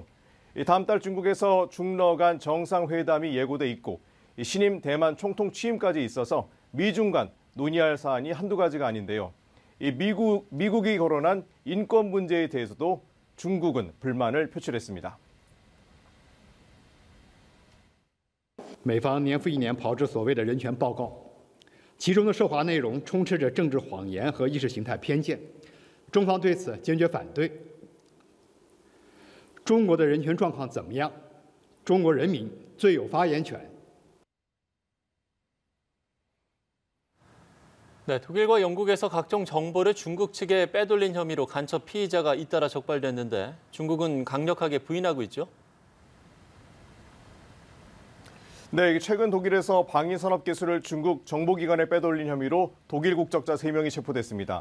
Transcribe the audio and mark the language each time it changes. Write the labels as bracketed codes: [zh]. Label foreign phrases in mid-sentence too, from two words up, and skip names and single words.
[ko] 다음 달 중국에서 중러 간 정상회담이 예고돼 있고 신임 대만 총통 취임까지 있어서 미중 간 논의할 사안이 한두 가지가 아닌데요. 미국이 거론한 인권 문제에 대해서도 중국은 불만을 표출했습니다. [zh] 美方年复一年炮制所谓的人权报告，其中的涉华内容充斥着政治谎言和意识形态偏见，中方对此坚决反对。中国的人权状况怎么样？中国人民最有发言权。 [ko] 네, 독일과 영국에서 각종 정보를 중국 측에 빼돌린 혐의로 간첩 피의자가 잇따라 적발됐는데 중국은 강력하게 부인하고 있죠. 네, 최근 독일에서 방위산업기술을 중국 정보기관에 빼돌린 혐의로 독일 국적자 3명이 체포됐습니다.